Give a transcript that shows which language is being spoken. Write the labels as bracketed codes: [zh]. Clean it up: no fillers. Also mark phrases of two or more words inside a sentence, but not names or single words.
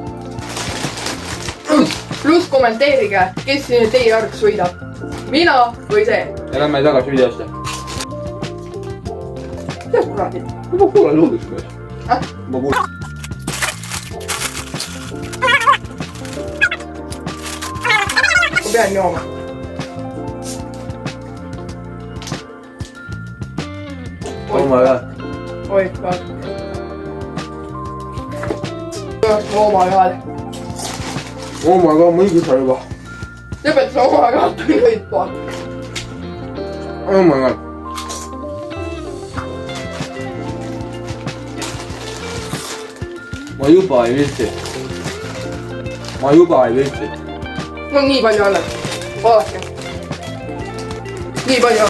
[et] Plus kommenteerige, kes teie arvates võidab. Mina või see? Ja lähme tagasi videosse. Tead kuradi? Ma kuulen luudeks mees. Ma kuulen. Ma pean jooma. [en] Oh my god. Oi, god. Oh my god. Oh my god, [et] ma õigustan juba. Lõpeta oma god, nüüd paak. [en] Oh my god. [et] Ma juba ei viitsi. No nii palju annab. Vaadake. Nii palju.